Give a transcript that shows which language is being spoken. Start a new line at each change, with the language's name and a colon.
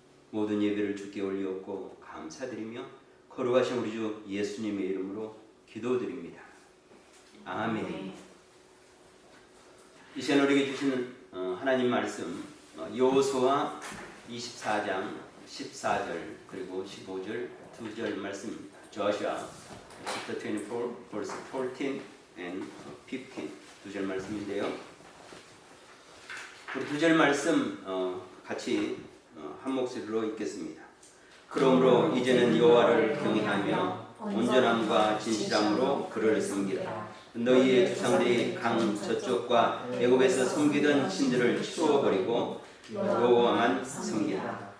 Korean: 모든 예배를 주께 올리옵고 감사드리며 거룩하신 우리 주 예수님의 이름으로 기도드립니다. 아멘. 이 시간 우리에게 주시는 하나님 말씀 여호수아 24장 14절 그리고 15절 2절 말씀입니다.
English: Joshua chapter 24 verse 14 and 15
Korean: 두 절 말씀인데요. 우리 두 절 말씀 같이 한 목소리로 읽겠습니다. 그러므로 이제는 여호와를 경외하며 온전함과 진실함으로 그를 섬기라. 너희의 주상들이 강 저쪽과 애굽에서 섬기던 신들을 치워버리고 여호와만 섬기라.